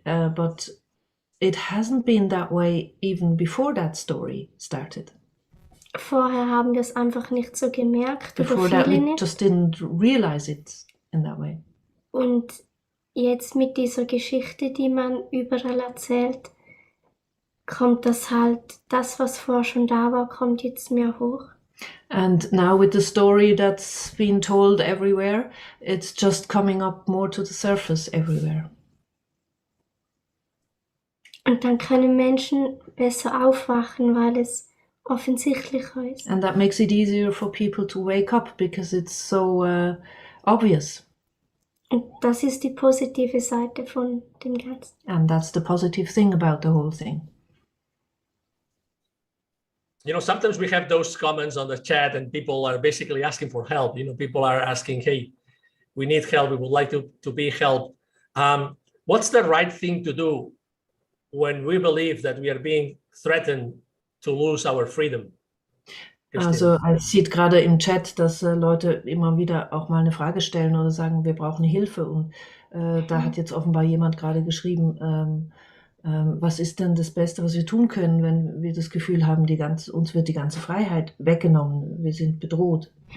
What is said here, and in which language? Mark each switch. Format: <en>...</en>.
<en>But it hasn't been that way even before that story started.</en> <de>Vorher haben wir es einfach nicht so gemerkt.</de> <en>Before that, we just didn't realize it in that way.</en> <de>Und jetzt mit dieser Geschichte, die man überall erzählt, kommt das was vorher schon da war, kommt jetzt mehr hoch.</de> <en>And now with the story that's been told everywhere, it's just coming up more to the surface everywhere.</en> <de>Und dann können Menschen besser aufwachen, weil es offensichtlicher ist.</de> <en>And that makes it easier for people to wake up because it's so obvious.</en> <de>Und das ist die positive Seite von dem Ganzen.</de> <en>And that's the positive thing about the whole thing. Sometimes we have those comments on the chat and people are basically asking for help. People are asking, hey, we need help. We would like to be helped. What's the right thing to do when we believe that we are being threatened to lose our freedom? Christina.</en> <de>Also es sieht gerade im Chat, dass Leute immer wieder auch mal eine Frage stellen oder sagen, wir brauchen Hilfe. Und da hat jetzt offenbar jemand gerade geschrieben, was ist denn das Beste, was wir tun können, wenn wir das Gefühl haben, uns wird die ganze Freiheit weggenommen, wir sind bedroht.</de>